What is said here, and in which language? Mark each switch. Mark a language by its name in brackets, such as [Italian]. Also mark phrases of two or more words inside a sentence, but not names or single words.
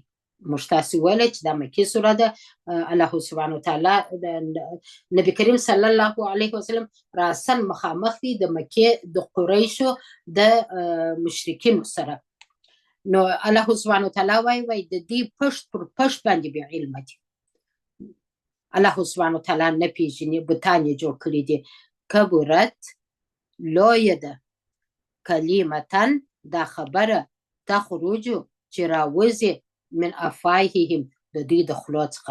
[Pashto] موږ تاسې ویلی چې دا مکې سوره ده. [Arabic] الله سبحانه وتعالی [Pashto] د نبي کریم [Arabic] صلی الله علیه وسلم [Pashto] راسن مخامخ دي د مکې د قریشو د مشرکینو سره. نو [Arabic] الله سبحانه وتعالی [Pashto] وایي د دې [Persian] پشت پر پشت [Pashto] باندې بې علمه دي. [Arabic] الله سبحانه وتعالی [Pashto] نه پېژني، بتان یې جوړ کړي دي. کبرت، لویه ده، کلمتن، دا خبره، تخرج چې راوځي [Arabic] من افواههم، [Pashto] د دوی د خولو څخه.